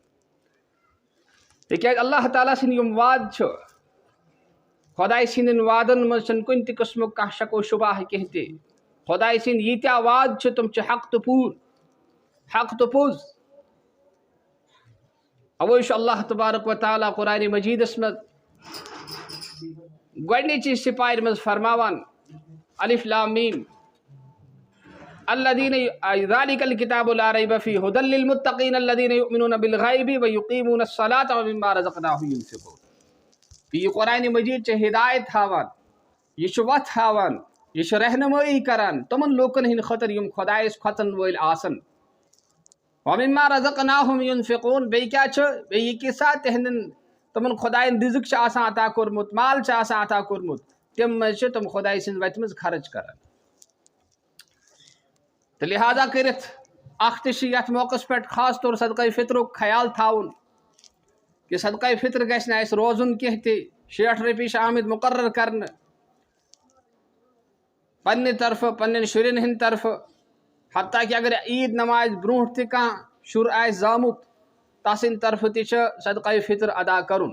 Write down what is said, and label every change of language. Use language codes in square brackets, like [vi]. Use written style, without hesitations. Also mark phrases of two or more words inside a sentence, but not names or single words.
[ks] تکیاز اللہ تعالیٰ سن یم وعد چھ خدائے سندن وعدن مز چھن کن تہ قسمک کانٛہہ شک و شبہ کینٛہہ تہ. خدائے سند ییتیاہ وعد چھ تم چھ حق تہ پوٗر حق تہ پوٚز. اوے چھ اللہ تبارک و تعالیٰ قرآن مجیدس مز گۄڈنِچی سپارِ مز فرماوان [ar] الف لام میم الذین ذالک الکتاب لا ریب فیہ ھدی للمتقین الذین یؤمنون بالغیب ویقیمون الصلاۃ ومما رزقناہم ینفقون. [ks] یہ قرآن مجید چھ ہدایت ہاوان یہ چھ وتھ ہاوان یہ چھ رہنمائی کران تمن لوکن ہند خاطر یم خدایس کھوژن وٲلۍ آسن. [ar] ومما رزقناہم ینفقون [ks] بیٚیہِ کیاہ چھ بیٚیہِ یہ قصہ تہندن تمن خدائن رزق چھ آسان عطا کورمُت مال چھ آسان عطا کورمُت تم مز چھ تم خدائے سٕنٛدِ وتہِ مز خرچ کران. تو لہذا کرتھ اخ تہ یتھ موقع پہ خاص طور صدقہ فطرک خیال تھاون کہ صدقہ فطر گژھِ نہٕ اسہِ روزُن کینٛہہ تہِ. 60 رۄپیہِ چھِ آمٕتۍ مقرر کرنہٕ پننہِ طرفہٕ پننٮ۪ن شُرٮ۪ن ہٕنٛدِ طرفہٕ حتیٰ کہ اگر عید نماز برونٛٹھ تہِ کانٛہہ شُر آسہِ زامُت تسٕنٛدِ طرفہٕ تہِ چھُ صدقہ فطر ادا کرُن.